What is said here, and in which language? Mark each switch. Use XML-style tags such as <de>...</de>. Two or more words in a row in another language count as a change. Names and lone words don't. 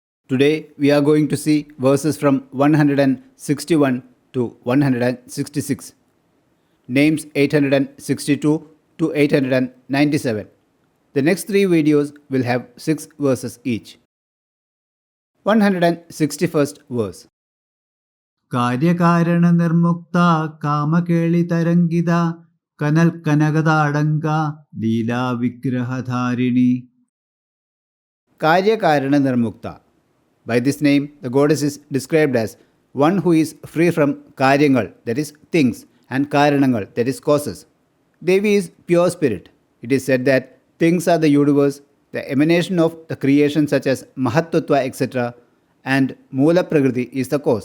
<en>Today we are going to see verses from 161 to 166, names 862 to 897. The next three videos will have 6 verses each. 161st verse.</en> <sa>കാര്യകാരണ നിർമുക്ത കാമകേളിതരംഗിത കനൽ കനകതാടങ്ക ലീലാ വിഗ്രഹധാരിണി. Karya-karana nirmukta.</sa> <en>By this name, the goddess is described as one who is free from karyangal, that is things, and karanangal, that is causes. Devi is pure spirit. It is said that things are the universe, the emanation of the creation such as Mahattva, etc., and Moola Prakriti is the cause.</en>